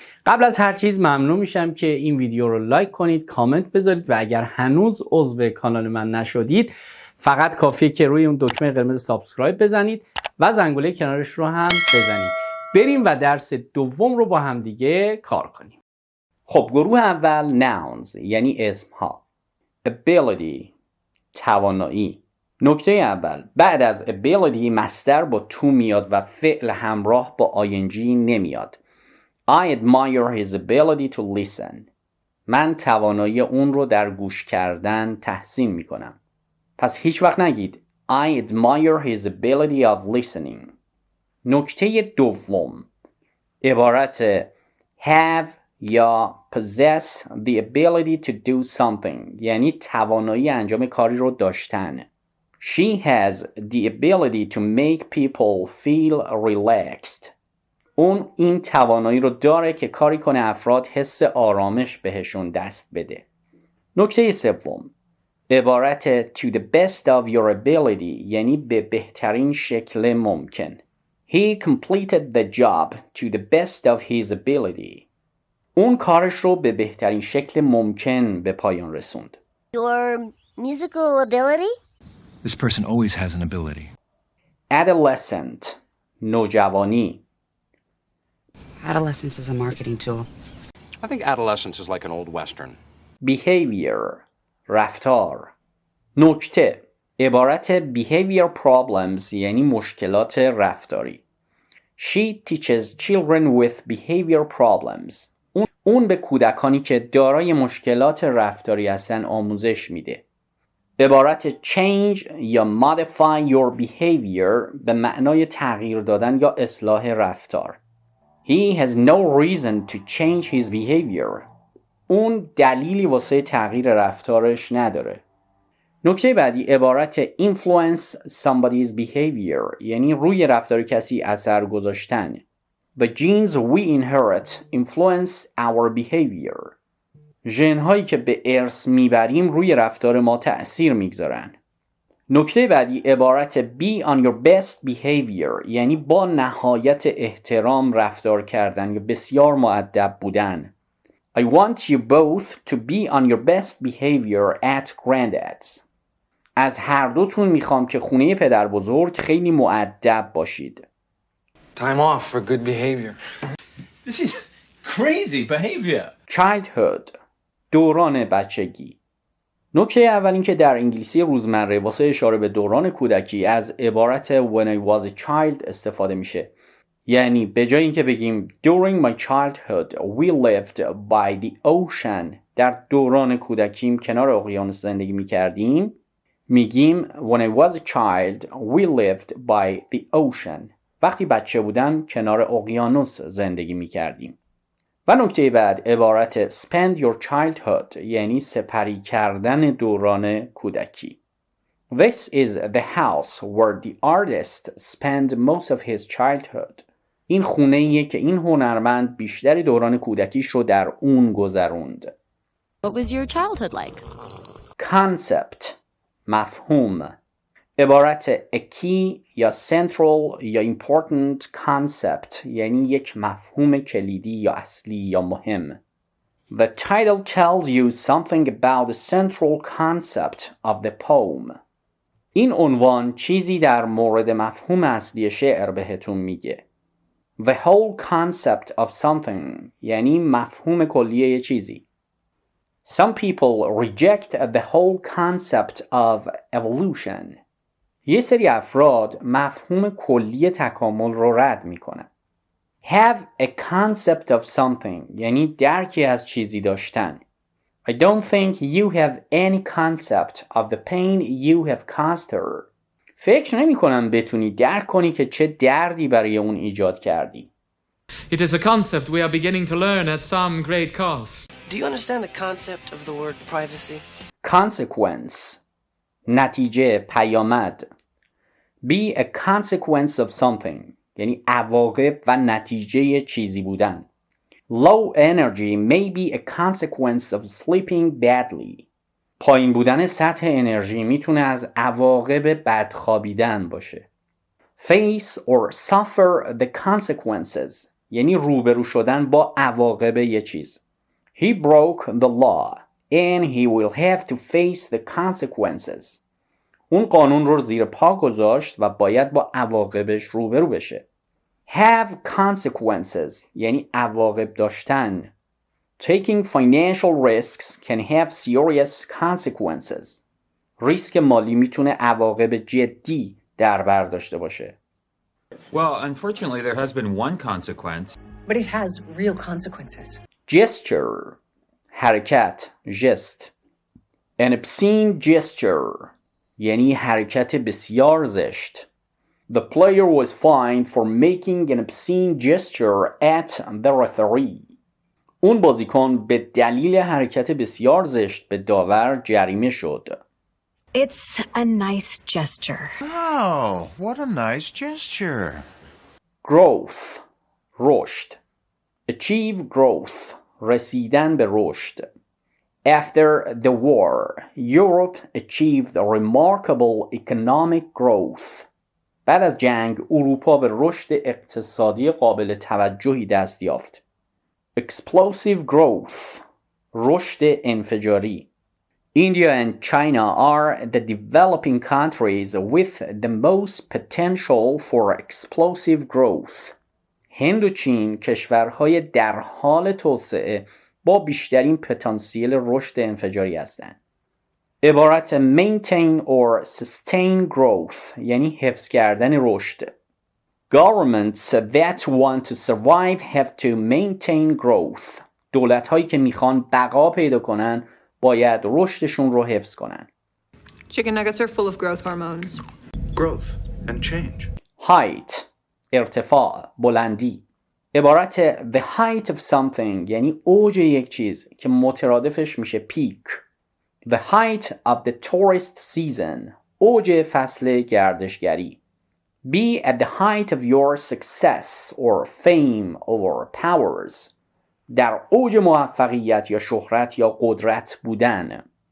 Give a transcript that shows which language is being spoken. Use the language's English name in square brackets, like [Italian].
[Persian] قبل از هر چیز ممنون میشم که این ویدیو رو لایک کنید، کامنت بذارید و اگر هنوز عضو کانال من نشدید فقط کافیه که روی اون دکمه قرمز سابسکرایب بزنید و زنگوله کنارش رو هم بزنید. بریم و درس دوم رو با هم دیگه کار کنیم. خب گروه اول nouns یعنی اسمها. ability توانایی. نکته اول بعد از ability مصدر با to میاد و فعل همراه با ing نمیاد. [English] I admire his ability to listen. [Persian] من توانایی اون رو در گوش کردن تحسین میکنم. پس هیچ وقت نگید [English] I admire his ability of listening. [Persian] نکته دوم عبارت have یا [English] possess the ability to do something [Persian] یعنی توانایی انجام کاری رو داشتن. [English] She has the ability to make people feel relaxed. [Persian] اون این توانایی رو داره که کاری کنه افراد حس آرامش بهشون دست بده. نکته سوم عبارت [English] to the best of your ability [Persian] یعنی به بهترین شکل ممکن. [English] He completed the job to the best of his ability. [Persian] اون کارش رو به بهترین شکل ممکن به پایان رسوند. [English] Your musical ability? This person always has an ability. [Persian] Adolescent نوجوانی. [English] Adolescence is a marketing tool. I think adolescence is like an old western. [Persian] Behavior رفتار. نکته عبارت [English] behavior problems [Persian] یعنی مشکلات رفتاری. [English] She teaches children with behavior problems. [Persian] اون به کودکانی که دارای مشکلات رفتاری هستن آموزش میده. عبارت change یا [English] modify your behavior [Persian] به معنای تغییر دادن یا اصلاح رفتار. [English] He has no reason to change his behavior. [Persian] اون دلیلی واسه تغییر رفتارش نداره. نکته بعدی عبارت [English] influence somebody's behavior [Persian] یعنی روی رفتار کسی اثر گذاشتن. [English] The genes we inherit influence our behavior. [Persian] ژن‌هایی که به ارث میبریم روی رفتار ما تأثیر میگذارن. نکته بعدی عبارت [English] be on your best behavior [Persian] یعنی با نهایت احترام رفتار کردن یا بسیار مؤدب بودن. [English] I want you both to be on your best behavior at granddad's. [Persian] از هر دوتون میخوام که خونه پدر بزرگ خیلی مؤدب باشید. [English] Time off for good behavior. This is crazy behavior. [Persian] Childhood دوران بچگی. نکته اول این که در انگلیسی روزمره واسه اشاره به دوران کودکی از عبارت [English] when I was a child [Persian] استفاده میشه. یعنی به جای اینکه بگیم [English] during my childhood we lived by the ocean [Persian] در دوران کودکیم کنار اقیانوس زندگی میکردیم میگیم [English] when I was a child we lived by the ocean [Persian] وقتی بچه بودم کنار اقیانوس زندگی میکردیم. و نکته بعد عبارت [English] spend your childhood [Persian] یعنی سپری کردن دوران کودکی. [English] This is the house where the artist spent most of his childhood. [Persian] این خونه‌ایه که این هنرمند بیشتر دوران کودکیش رو در اون گذروند. [English] What was your childhood like? [Persian] Concept مفهوم. عبارت a key یا central یا [English] important concept [Persian] یعنی یک مفهوم کلیدی یا اصلی یا مهم. [English] The title tells you something about the central concept of the poem. [Persian] این عنوان چیزی در مورد مفهوم اصلی شعر بهتون میگه. [English] The whole concept of something [Persian] یعنی مفهوم کلیه چیزی. [English] Some people reject the whole concept of evolution. [Persian] یه سری افراد مفهوم کلی تکامل رو رد میکنن. [English] Have a concept of something [Persian] یعنی درکی از چیزی داشتن. [English] I don't think you have any concept of the pain you have caused her. [Persian] فکر نمی کنم بتونی درک کنی که چه دردی برای اون ایجاد کردی. [English] It is a concept we are beginning to learn at some great cost. Do you understand the concept of the word privacy? [Persian] Consequence نتیجه پیامد. [English] Be a consequence of something [Persian] یعنی عواقب و نتیجه چیزی بودن. [English] Low energy may be a consequence of sleeping badly. [Persian] پایین بودن سطح انرژی میتونه از عواقب بد خوابیدن باشه. [English] Face or suffer the consequences [Persian] یعنی روبرو شدن با عواقب یه چیز. [English] He broke the law and he will have to face the consequences. [Persian] اون قانون رو زیر پا گذاشت و باید با عواقبش روبرو بشه. [English] Have consequences [Persian] یعنی عواقب داشتن. [English] Taking financial risks can have serious consequences. [Persian] ریسک مالی میتونه عواقب جدی در بر داشته باشه. [English] Well, unfortunately, there has been one consequence. But it has real consequences. [Persian] Gesture حرکت gest. [English] An obscene gesture [Persian] یعنی حرکت بسیار زشت. [English] The player was fined for making an obscene gesture at the referee. [Persian] اون بازیکن به دلیل حرکت بسیار زشت به داور جریمه شد. [English] It's a nice gesture. Oh, what a nice gesture. [Persian] Growth رشد. [English] Achieve growth [Persian] رسیدن به رشد. [English] After the war, Europe achieved a remarkable economic growth. [Persian] بعد از جنگ اروپا به رشد اقتصادی قابل توجهی دست یافت. [English] Explosive growth [Persian] رشد انفجاری. [English] India and China are the developing countries with the most potential for explosive growth. [Persian] هند و چین کشورهای در حال توسعه با بیشترین پتانسیل رشد انفجاری هستند. عبارت [English] maintain or sustain growth [Persian] یعنی حفظ کردن رشد. [English] Governments that want to survive have to maintain growth. [Persian] دولت‌هایی که میخوان بقا پیدا کنن باید رشدشون رو حفظ کنن. [English] Chicken nuggets are full of growth hormones. Growth and change. [Persian] Height ارتفاع بلندی. عبارت [English] the height of something [Persian] یعنی اوج یک چیز که مترادفش میشه peak. [English] The height of the tourist season [Persian] اوج فصل گردشگری. [English] Be at the height of your success or fame or powers. [Persian] در اوج موفقیت یا شهرت یا قدرت بودن.